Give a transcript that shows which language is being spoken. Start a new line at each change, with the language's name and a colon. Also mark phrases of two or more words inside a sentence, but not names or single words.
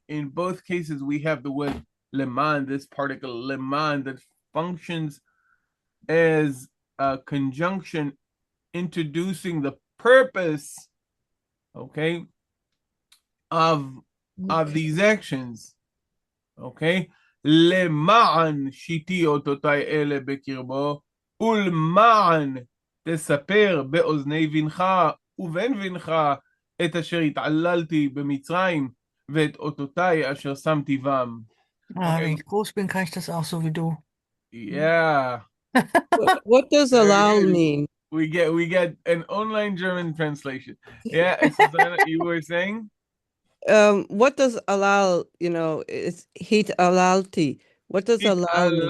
English: In both cases, we have the word lēman, this particle lēman, that functions as a conjunction introducing the purpose, okay, of these actions. Okay?
Hebrew: למען שיתי אותותי אלה בקרבו, ולמען תספר באוזני בנך ובן בנך את אשר התעללתי במצרים ואת אותותי אשר שמתי בם.
German: Ah, wenn ich groß bin, kann ich das auch so wie du.
English: Yeah. What does Very allow good. mean? We get an online German translation. Yeah, Susanna, you were saying? What does allow, it's hit alalti. What does It allow mean?